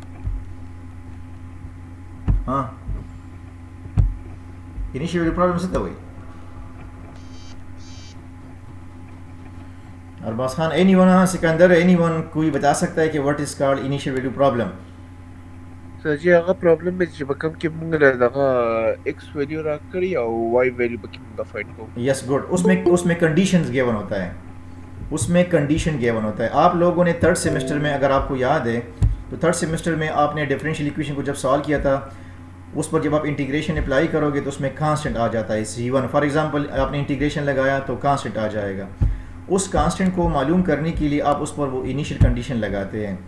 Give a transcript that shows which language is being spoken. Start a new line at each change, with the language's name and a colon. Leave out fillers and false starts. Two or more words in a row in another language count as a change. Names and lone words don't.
Urdu: ہاں,
English: initial value problem
Urdu: سے ہوئی. अरबाज खान, एनीवन? ہاں سکندر، اینی ون کوئی بتا سکتا ہے کہ
English: what is called initial value problem?
Pashto: सर जी هغه پرابلم به چې بکم کې موږ له دغه
English: x value
Pashto: راکړي او
English: y value
Pashto: پکې موږ فایند کوو.
English: yes good.
Urdu: اس میں
English: conditions given
Urdu: ہوتا ہے، اس میں
English: condition given
Urdu: ہوتا ہے. آپ لوگوں نے
English: third semester
Urdu: میں، اگر آپ کو یاد ہے تو
English: third semester
Urdu: میں آپ نے
English: differential equation
Urdu: کو جب سالو کیا تھا، اس پر جب آپ
English: integration apply
Urdu: کرو گے تو اس میں کانسٹنٹ آ جاتا ہے c1.
English: for example
Urdu: آپ نے انٹیگریشن لگایا تو کانسٹنٹ آ جائے گا۔ اس کانسٹنٹ کو معلوم کرنے کے لیے آپ اس پر وہ
English: initial condition
Urdu: لگاتے ہیں.